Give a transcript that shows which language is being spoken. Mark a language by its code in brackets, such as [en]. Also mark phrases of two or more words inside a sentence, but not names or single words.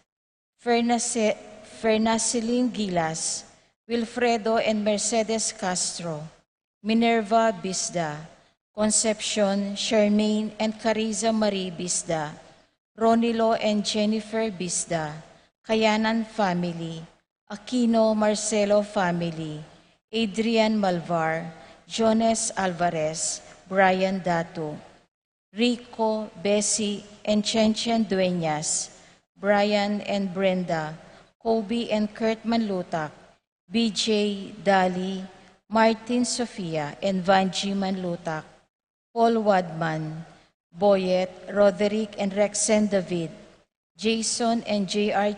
[en] Fernaciline Gilas, Wilfredo and Mercedes Castro, Minerva Bisda, Concepcion, Charmaine and Cariza Marie Bisda, Ronilo and Jennifer Bisda, Kayanan family, Aquino Marcelo family, Adrian Malvar, Jones Alvarez, Brian Datu, Rico, Bessie, and Chenchen Dueñas, Brian and Brenda, Kobe and Kurt Manlutak, BJ, Dali, Martin Sofia, and Vanji Manlutak, Paul Wadman, Boyet, Roderick and Rexen David, Jason and J.R.